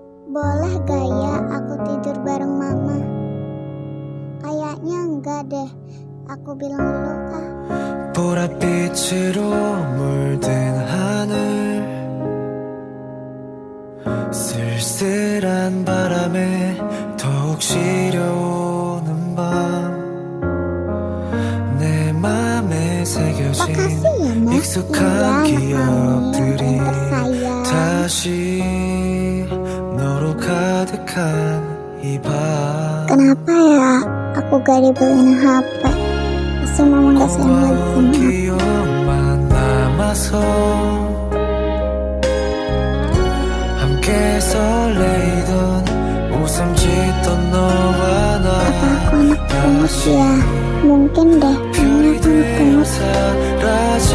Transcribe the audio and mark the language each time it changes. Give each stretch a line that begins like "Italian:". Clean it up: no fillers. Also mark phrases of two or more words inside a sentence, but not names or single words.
Indonesian: Boleh gak ya aku tidur bareng mama? Kayaknya enggak deh. Aku bilang dulu ah.
Korean: 보랏빛으로 물든 하늘 쓸쓸한 바람에 더욱 시려오는 밤 내 맘에 새겨진
Indonesian: Makasih ya Mas.
Korean: 익숙한
Indonesian: Iya, anak
Korean: 기억들이
Indonesian: mami yang tersayang.
Korean: 다시 너로 가득한 이 밤
Indonesian: Kenapa ya aku gak dibeliin HP? Pasti mama gak sayang lagi sama aku.
Korean: 기억만 남아서 함께 설레이던 웃음 짓던 너와 나
Indonesian: Apa aku anak pungut ya? Mungkin deh, kayaknya aku anak pungut.